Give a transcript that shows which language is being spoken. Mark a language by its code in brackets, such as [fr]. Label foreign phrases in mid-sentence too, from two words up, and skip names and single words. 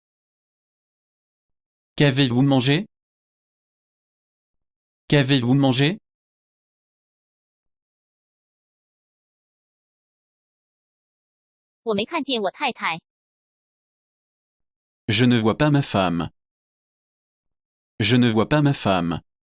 [fr] Qu'avez-vous mangé? Qu'avez-vous mangé? [zh] 我没看见我太太。 [fr] Je ne vois pas ma femme. Je ne vois pas ma femme.